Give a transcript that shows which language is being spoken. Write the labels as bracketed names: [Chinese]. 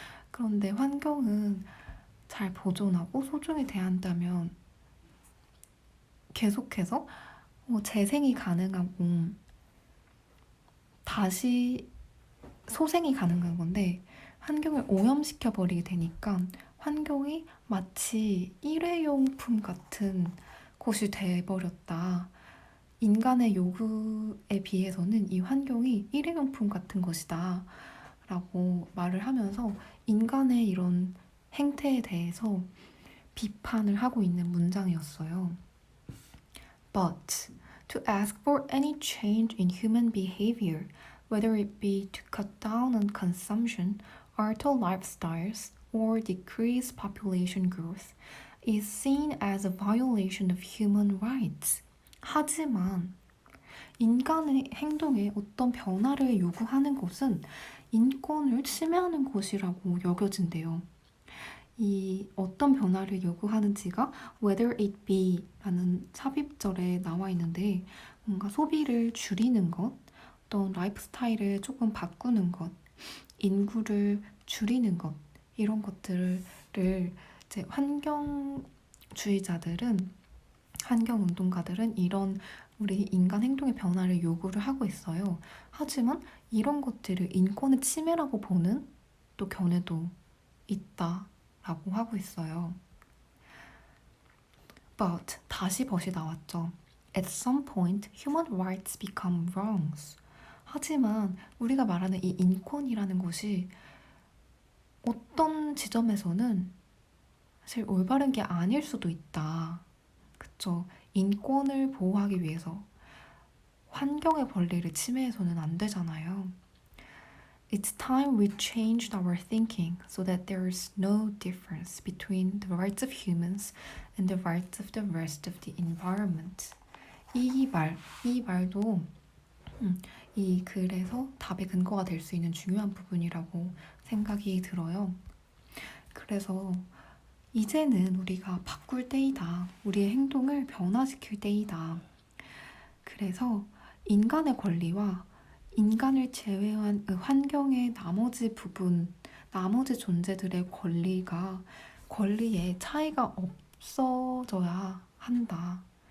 [Korean] 그런데 환경은 잘 보존하고 소중히 대한다면 계속해서 재생이 가능하고 다시 소생이 가능한 건데 환경을 오염시켜 버리게 되니까 환경이 마치 일회용품 같은 곳이 돼버렸다. 인간의 요구에 비해서는 이 환경이 일회용품 같은 것이다. 라고 말을 하면서 인간의 이런 행태에 대해서 비판을 하고 있는 문장이었어요. [English] But to ask for any change in human behavior, whether it be to cut down on consumption, alter lifestyles, or decrease population growth, is seen as a violation of human rights. [Korean] 하지만 인간의 행동에 어떤 변화를 요구하는 것은 인권을 침해하는 것이라고 여겨진대요. 이 어떤 변화를 요구하는지가 [English] whether it be [Korean] 라는 삽입절에 나와 있는데 뭔가 소비를 줄이는 것, 어떤 라이프 스타일을 조금 바꾸는 것, 인구를 줄이는 것 이런 것들을 이제 환경주의자들은 환경운동가들은 이런 우리 인간 행동의 변화를 요구를 하고 있어요. 하지만 이런 것들을 인권의 침해라고 보는 또 견해도 있다라고 하고 있어요. But 다시 벗이 나왔죠. [English] At some point, human rights become wrongs. [Korean] 하지만 우리가 말하는 이 인권이라는 것이 어떤 지점에서는 사실 올바른 게 아닐 수도 있다. 그쵸? 인권을 보호하기 위해서 환경의 권리를 침해해서는 안 되잖아요. [English] It's time we changed our thinking so that there is no difference between the rights of humans and the rights of the rest of the environment. [Korean] 이 말도 이 글에서 답의 근거가 될 수 있는 중요한 부분이라고 생각이 들어요. 그래서 이제는 우리가 바꿀 때이다. 우리의 행동을 변화시킬 때이다. 그래서 인간의 권리와 인간을 제외한 환경의 나머지 부분, 나머지 존재들의 권리에 차이가 없어져야 한다.